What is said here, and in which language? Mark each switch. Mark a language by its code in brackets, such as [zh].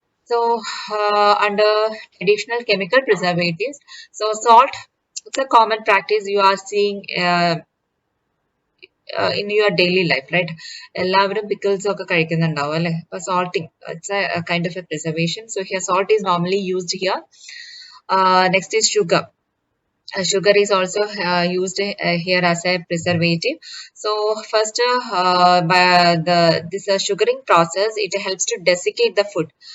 [en] So under traditional chemical preservatives, so salt, it's a common practice you are seeing in your daily life, right? [ml] എല്ലാവരും pickles ഒക്കെ കഴിക്കുന്നുണ്ടാവും അല്ലേ? [en] അപ്പോൾ salting, it's a kind of a preservation. So here salt is normally used here. Next is sugar. Sugar is also used here as a preservative. So first, by this sugaring process, it helps to desiccate the food.